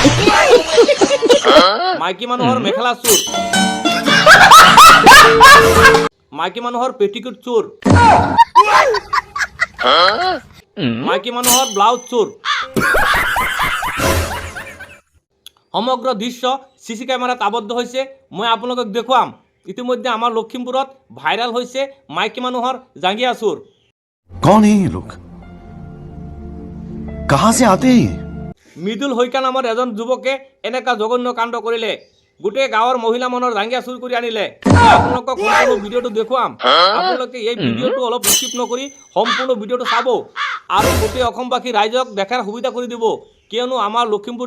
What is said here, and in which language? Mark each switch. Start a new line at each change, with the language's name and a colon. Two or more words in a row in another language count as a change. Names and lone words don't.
Assamese: মাইকী মানুহৰ মেখেলা চুৰ মাইকী মানুহৰ পেটিকোট চুৰ মাইকী মানুহৰ ব্লাউজ চুৰ সমগ্ৰ দৃশ্য
English: CC camera
Assamese: আবদ্ধ হৈছে মই আপোনালোকক দেখুৱাম ইতিমধ্যে আমাৰ লখিমপুৰত ভাইৰাল হৈছে মাইকী মানুহৰ জাঙ্গিয়া চুৰ
Hindi: कौन है ये लोग कहां से आते हैं
Assamese: মৃদুল হৈকা নামৰ এজন যুৱকে এনেকা জঘন্য কাণ্ড কৰিলে গোটেই গাঁৱৰ মহিলা মানুহৰ জাঙ্গিয়া চুৰ কৰি আনিলে আপোনালোকক সম্পূৰ্ণ ভিডিঅ'টো দেখুৱাম আপোনালোকে এই ভিডিঅ'টো অলপ স্কিপ নকৰি সম্পূৰ্ণ ভিডিঅ'টো চাব আৰু গোটেই অসমবাসী ৰাইজক দেখাৰ সুবিধা কৰি দিব কিয়নো আমাৰ লখিমপুৰ